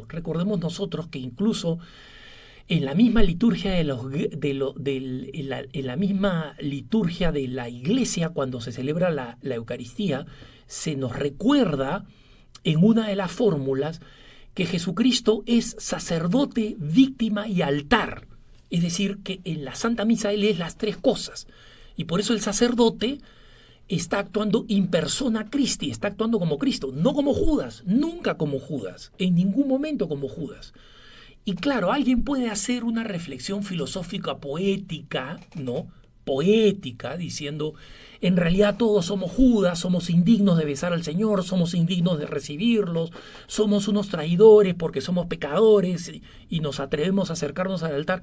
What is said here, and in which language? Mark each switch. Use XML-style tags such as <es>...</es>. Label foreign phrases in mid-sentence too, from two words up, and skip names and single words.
<es>Recordemos nosotros que incluso en la misma liturgia en la misma liturgia de la Iglesia, cuando se celebra la Eucaristía, se nos recuerda en una de las fórmulas que Jesucristo es sacerdote, víctima y altar. Es decir, que en la Santa Misa Él es las tres cosas. Y por eso el sacerdote está actuando</es> <la>in persona Christi,</la> <es>está actuando como Cristo, no como Judas, nunca como Judas, en ningún momento como Judas. Y claro, alguien puede hacer una reflexión filosófica poética, ¿no? Poética, diciendo, en realidad todos somos Judas, somos indignos de besar al Señor, somos indignos de recibirlos, somos unos traidores porque somos pecadores y nos atrevemos a acercarnos al altar.</es>